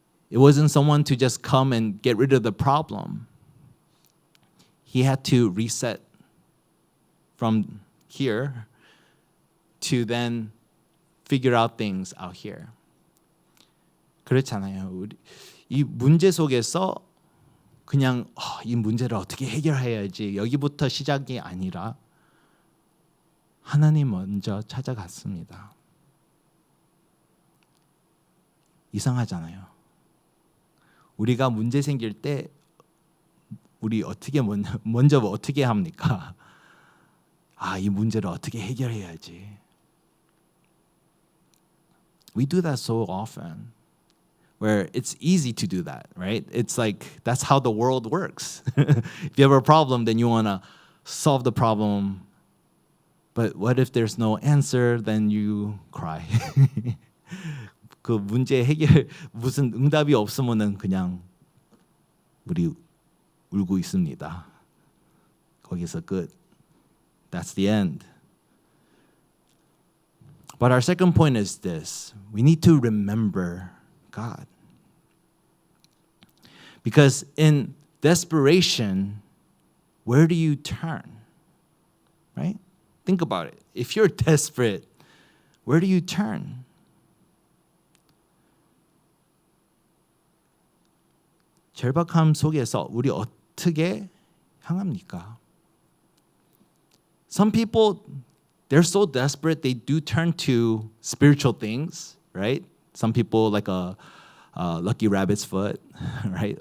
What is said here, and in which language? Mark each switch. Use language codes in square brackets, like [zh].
[en] It wasn't someone to just come and get rid of the problem. He had to reset from here to then figure out things out here. [ko] 그렇잖아요. 이 문제 속에서 그냥 이 문제를 어떻게 해결해야지 여기부터 시작이 아니라 하나님 먼저 찾아갔습니다. 이상하잖아요. 우리가 문제 생길 때 우리 어떻게 먼저 어떻게 합니까? 이 문제를 어떻게 해결해야지. [en] We do that so often. Where it's easy to do that, right? It's like that's how the world works. If you have a problem, then you want to solve the problem. But what if there's no answer? Then you cry. [ko] 그 문제 해결 무슨 응답이 없으면은 그냥 우리 울고 있습니다. 거기서 끝. [en] That's the end. But our second point is this. We need to remember God. Because in desperation, where do you turn? Right? Think about it. If you're desperate, where do you turn? [ko] 절박함 속에서 우리 어떻게 향합니까? [en] Some people, they're so desperate, they do turn to spiritual things, right? Some people like a lucky rabbit's foot, right?